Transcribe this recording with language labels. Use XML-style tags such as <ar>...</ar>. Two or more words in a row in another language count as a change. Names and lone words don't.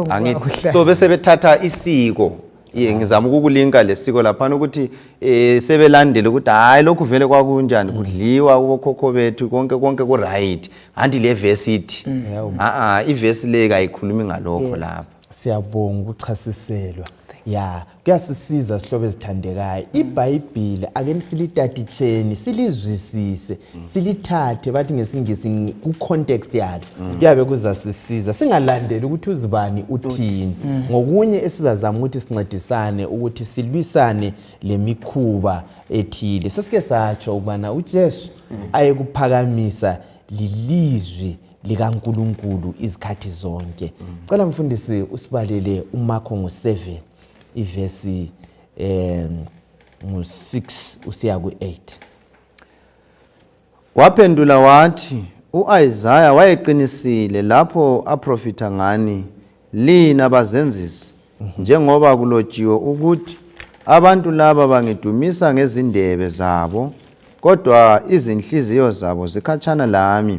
<nd>Angithi so bese bethatha isiko, ngizama ukukulinka lesiko lapha ukuthi sebelandele ukuthi hayi lokhu vele kwakunjani kudliwa kubokhokho bethu konke ku right, anti le verse ithi iverse le kayikhulumi ngalokho lapha. Siyabonga ukuchasiselwa. Ya, kuyasisiza sihlobo ezithandekayo. iBhayibheli ake nisilithathe silizwisise, silithathe bathi ngesingisi ku context yalo. Kuyabe kuzasisiza singalandeli ukuthi uzibani uthini. Ngokunye esizazama ukuthi sincedisane ukuthi silwisane lemikhuba ethile. Sesike satsho ukubana uJesu ayekuphakamisa lilizwi likaNkulunkulu izikhathi zonke. Cela mfundisi usibalele uMarko ngo-7 ivesi ngo-6 usiya ku-8. Waphendula wathi, u-Isaya wayeqinisile lapho aprofita ngani lina bazenzisi, njengoba kulotshiwe ukuthi abantu laba bangidumisa ngezindebe zabo, kodwa izinhliziyo zabo zikhatshana lami.</nd>